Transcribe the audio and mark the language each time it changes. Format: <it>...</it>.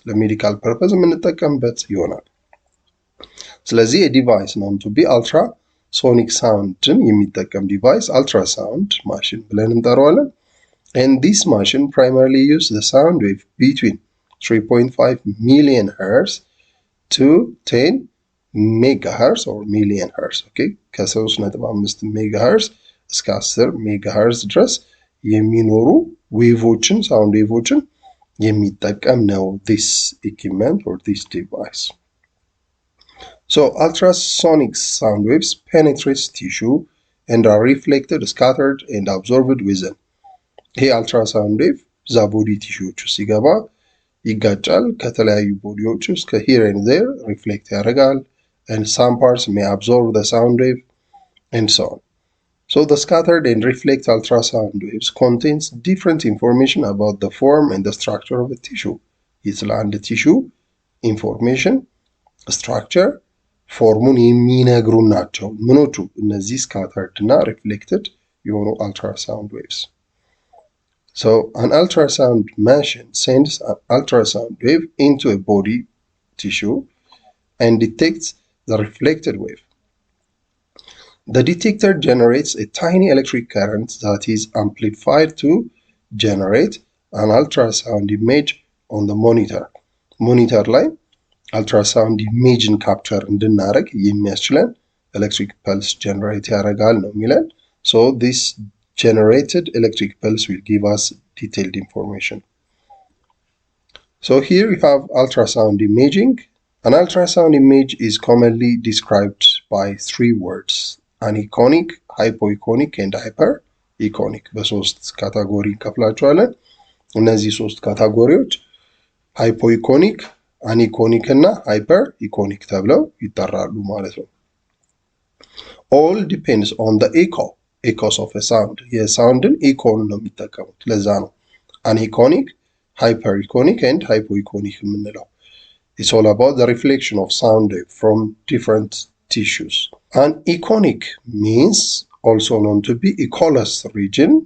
<en>The medical purpose</en> <am>የምንጠቀምበት ይሆናል። ስለዚህ</am> <en>a device known to be ultrasonic soundን የሚጠቀም device ultrasound machine</en> <am>ብለን እንጠራዋለን።</am> <en>And this machine primarily uses the sound wave between 3.5 million Hz to 10 megahertz or million hertz.</en> <am>Okay, ከ3.5 megahertz እስከ 10 megahertz ድረስ የሚኖሩ ዌቮችን ሳውንድ ዌቮችን የሚጠቀም ነው</am> <en>this equipment or this device. So ultrasonic sound waves penetrate tissue and are reflected, scattered and absorbed within.</en> <am>ይሄ አልትራሳውንድ ዌቭ እዛ ቦዲ ቲሹዎች ውስጥ ሲገባ ይጋጫል። ከተለያዩ ቦዲዎች ውስጥ ከሂር ኤንድ ዜር ሪፍሌክት ያደርጋል</am> <en>and some parts may absorb the sound wave and so on. So the scattered and reflect ultrasound waves contains different information about the form and the structure of the tissue.</en> <am>ስለ አንድ ቲሹ ኢንፎርሜሽን ስትራክቸር ፎርሙን የሚነግሩ ናቸው ምኖቹ እነዚህ scattered እና reflected የሆኑ ultrasound waves.</am> <en>So an ultrasound machine sends an ultrasound wave into a body tissue and detects the reflected wave. The detector generates a tiny electric current that is amplified to generate an ultrasound image on the monitor.</en> <am>Monitor ላይ ultrasound imageን capture እንድናደርግ የሚያስችለን electric pulse generate ያደርጋል ነው የሚለን.</am> <en>So this generated electric pulse will give us detailed information. So here we have ultrasound imaging. An ultrasound image is commonly described by three words: aniconic, hypoiconic and hypericonic.</en> <am>በሶስት ካታጎሪ እንከፍላቸዋለን። እነዚህ ሶስት ካታጎሪዎች ሃይፖኢኮኒክ፣ አኒኮኒክ እና ሃይፐርኢኮኒክ ተብለው ይጠራሉ ማለት ነው።</am> <en>All depends on the echoes of a sound.</en> <am>የሳውንድን ኢኮን ነው የሚጠቀሙት። ለዛ ነው aniconic, hypericonic and hypoiconic የምንለው።</am> <en>It's all about the reflection of sound wave from different tissues. Aniconic means also known to be echoless region.</en>